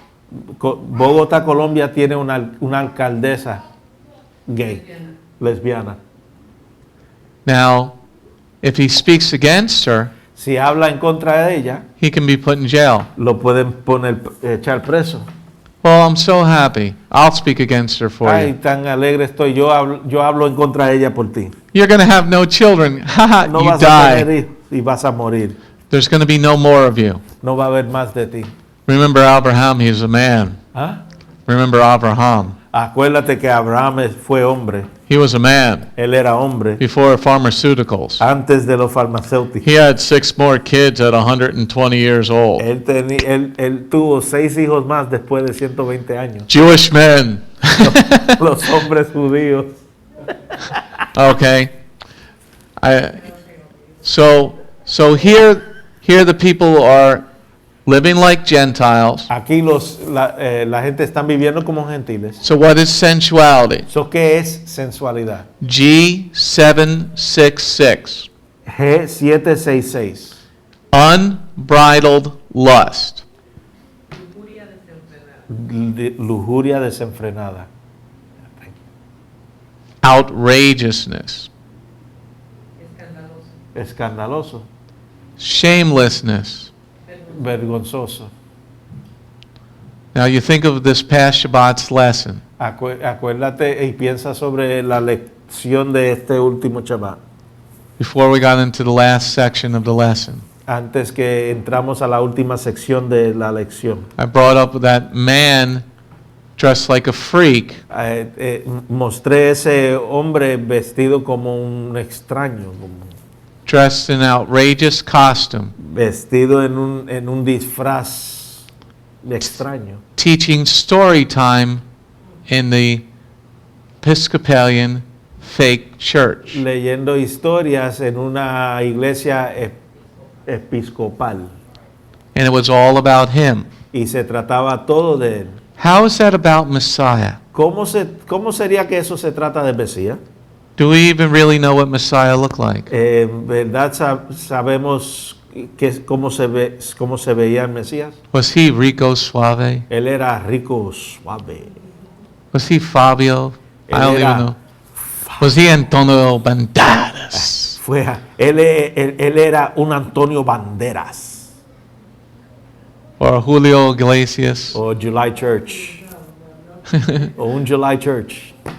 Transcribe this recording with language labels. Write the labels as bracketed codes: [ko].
[es] Bogotá, Colombia tiene una alcaldesa gay, lesbiana. [en] Now, if he speaks against her, [es] Si habla en contra de ella, [en] he can be put in jail. [es] lo pueden echar preso. [en] Well, I'm so happy. I'll speak against her for Ay, you. [es] tan alegre estoy. Yo hablo en contra de ella por ti. [en] You're going to have no children. Haha, [es] No [en] you [es] vas a tener [en] die. [es] hijos y vas a morir. [en] There's going to be no more of you. [es] No va a haber más de ti. [en] Remember Abraham, he was a man. ¿Ah? Remember Abraham. [es] Acuérdate que Abraham fue hombre. [en] He was a man [es] Él era hombre [en] before pharmaceuticals. [es] antes de los farmacéuticos. [en] He had 6 more kids at 120 years old. [es] Él tuvo 6 hijos más después de 120 años. [en] Jewish men. [es] Los hombres judíos. [en] Okay. So here the people are living like Gentiles. [es] Aquí la gente están viviendo como gentiles. [en] So what is sensuality? [es] ¿Qué es sensualidad? G766. G766. [en] Unbridled lust. [es] Lujuria desenfrenada. [en] Outrageousness. [es] Escandaloso. [en] Shamelessness. [es] Vergonzoso. [en] Now you think of this past Shabbat's lesson. [es] Acuérdate y piensa sobre la lección de este último Shabbat. [en] Before we got into the last section of the lesson, [es] Antes que entramos a la última sección de la lección, [en] I brought up that man dressed like a freak [es] mostré ese hombre vestido como un extraño, [en] dressed in outrageous costume, [es] vestido en un disfraz extraño, [en] teaching story time in the Episcopalian fake church. [es] leyendo historias en una iglesia episcopal, [en] And it was all about him. [es] y se trataba todo de él. [en] How is that about Messiah? [es] ¿Cómo sería que eso se trata de Mesías? [en] Do we even really know what Messiah looked like? [es] ¿Verdad sabemos cómo se veía el Mesías? [en] Was he Rico Suave? [es] Él era rico, suave. [en] Was he Fabio? I [es] Él [en] don't even [es] era- [en] know. Was he Antonio Banderas? [es] Él era un Antonio Banderas [en] Or Julio Iglesias? [es] o July Church o un July Church.